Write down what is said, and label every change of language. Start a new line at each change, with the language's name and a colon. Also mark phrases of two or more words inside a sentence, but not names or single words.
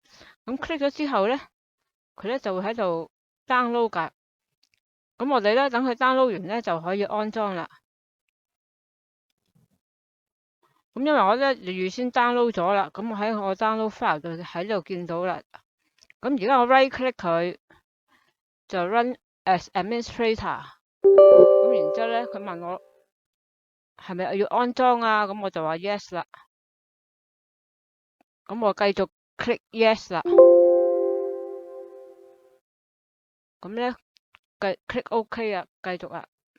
Cantonese: 咁 click 咗之後咧，佢咧就會喺度 download 㗎。咁我哋咧等佢 download 完咧就可以安裝啦。咁因為我咧預先 download 咗啦，咁我喺我
English: download file
Cantonese: 度喺度見到啦。咁而家我
English: right click
Cantonese: 佢就
English: run as administrator。
Cantonese: 咁然之後咧，佢問我係咪要安裝啊？咁我就話 yes 啦。咁我繼續
English: click yes
Cantonese: 啦。咁咧
English: click OK
Cantonese: 啊，繼續啊。